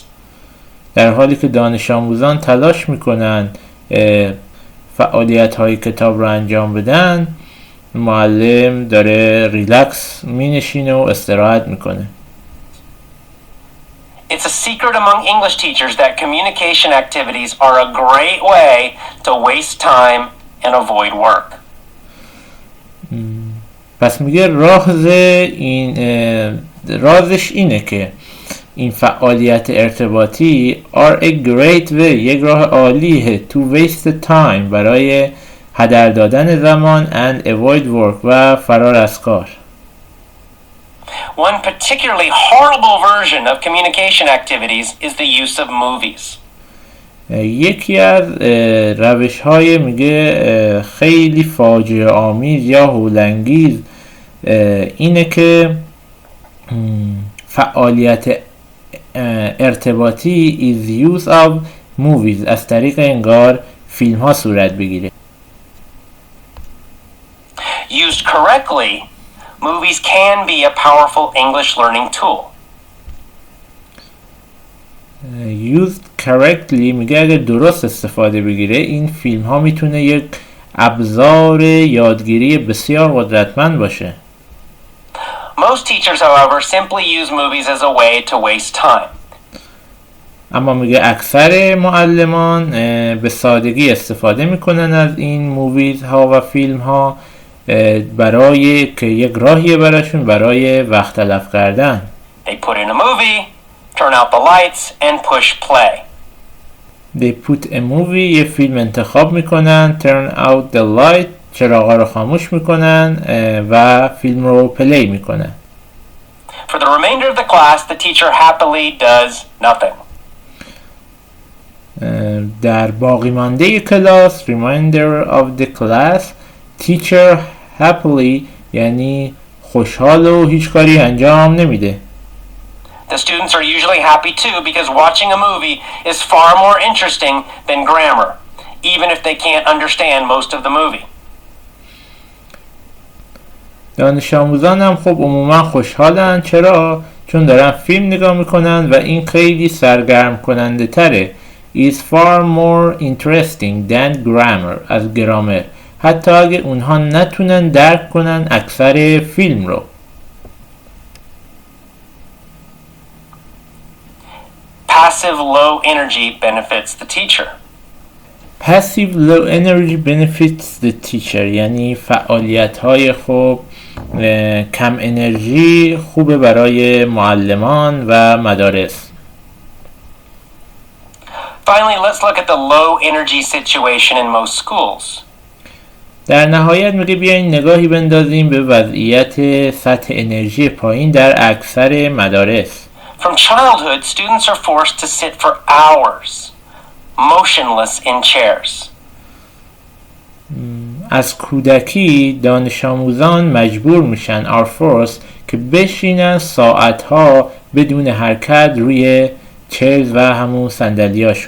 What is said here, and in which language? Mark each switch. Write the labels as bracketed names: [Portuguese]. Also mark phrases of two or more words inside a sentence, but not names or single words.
[Persian] در حالی که دانش آموزان تلاش میکنن فعالیت های کتاب رو انجام بدن، معلم داره ریلکس مینشینه و استراحت میکنه. [English] It's a secret among English teachers that communication activities are a great way to waste time and avoid work. [Persian] پس میگه رازش اینه که این فعالیت ارتباطی [English] are a great way، [Persian] یک راه عالیه [English] to waste time، [Persian] برای هدر دادن زمان [English] and avoid work [Persian] و فرار از کار. [English] One particularly horrible version of communication activities is the use of movies. [Persian] یکی از روش های میگه خیلی فاجعه آمیز یا هولانگیز اینه که فعالیت ارتباطی [English] is use of movies [Persian] از طریق انگار فیلم ها صورت بگیره. [English] Used correctly, movies can be a powerful English learning tool. Used correctly [Persian] میگه اگه درست استفاده بگیره این فیلم ها میتونه یک ابزار یادگیری بسیار قدرتمند باشه. [English] Most teachers, however, simply use movies as a way to waste time. [Persian] اما میگه اکثر معلمان به سادگی استفاده میکنن از این موویز ها و فیلم ها برای که یک راهیه براشون برای وقت تلف کردن. [English] They put in a movie, turn out the lights and push play. They put a movie، [Persian] یه فیلم انتخاب میکنن، [English] turn out the light، [Persian] چراغا رو خاموش میکنن و فیلم رو پلی میکنن. [English] For the remainder of the class, the teacher happily does nothing. [Persian] در باقی مانده کلاس [English] remainder of the class teacher happily [Persian] یعنی خوشحال و هیچ کاری انجام نمیده. [English] The students are usually happy too because watching a movie is far more interesting than grammar, even if they can't understand most of the movie. [Persian] دانش آموزان هم خب عموما خوشحالن. چرا؟ چون دارن فیلم نگاه میکنن و این خیلی سرگرم کننده تره. [English] is far more interesting than grammar [Persian] از گرامر، حتی اگه اونها نتونن درک کنن اکثر فیلم رو. [English] Passive low energy benefits the teacher. Passive low energy benefits the teacher [Persian] یعنی فعالیت های خوب کم انرژی خوبه برای معلمان و مدارس. [English] Finally, let's look at the low energy situation in most schools. [Persian] در نهایت میگه بیاین نگاهی بندازیم به وضعیت سطح انرژی پایین در اکثر مدارس. [English] From childhood, students are forced to sit for hours, motionless in chairs. [Persian] از کودکی دانش آموزان مجبور میشن [English] are forced [Persian] که بشینن ساعتها بدون حرکت روی چیرز و همون صندلیاشون.